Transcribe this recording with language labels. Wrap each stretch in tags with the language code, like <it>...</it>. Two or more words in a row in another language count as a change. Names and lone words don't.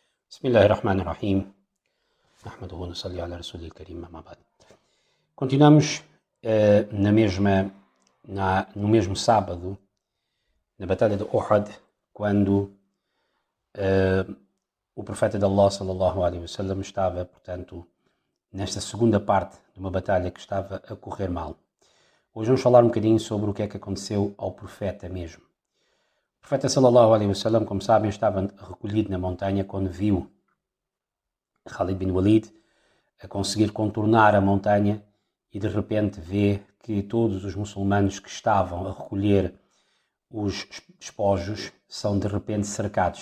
<ar>بسم الله الرحمن الرحيم. نحمده ونصلي على رسوله الكريم، أما بعد.</ar> <pt>Continuamos no mesmo sábado, na Batalha de Uhud, quando o profeta de Allah,</pt> <ar>صلى الله عليه وسلم,</ar> <pt>estava, portanto, nesta segunda parte de uma batalha que estava a correr mal. Hoje vamos falar um bocadinho sobre o que é que aconteceu ao profeta mesmo. O profeta,</pt> <ar>صلى الله عليه وسلم,</ar> <pt>como sabem, estava recolhido na montanha quando viu Khalid bin Walid a conseguir contornar a montanha e de repente vê que todos os muçulmanos que estavam a recolher os despojos são de repente cercados.</pt>